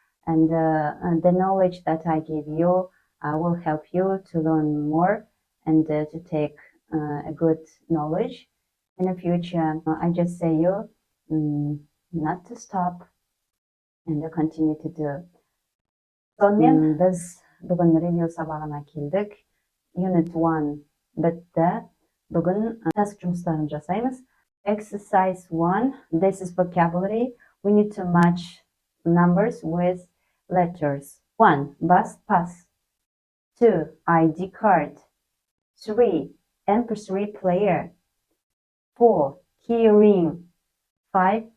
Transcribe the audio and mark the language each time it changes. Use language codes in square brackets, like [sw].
[en] And the knowledge that I give you will help you to learn more and to take a good knowledge in the future. I just say you not to stop and continue to do. [kk] Сонымен біз бүгін ревью сабағына келдік. Unit 1 бітті. Бүгін task жұмыстарын жасаймыз. [en] Exercise 1, this is vocabulary. We need to match numbers with letters. 1. Bus pass. 2. ID card. 3. MP3 player. 4. Key ring. 5.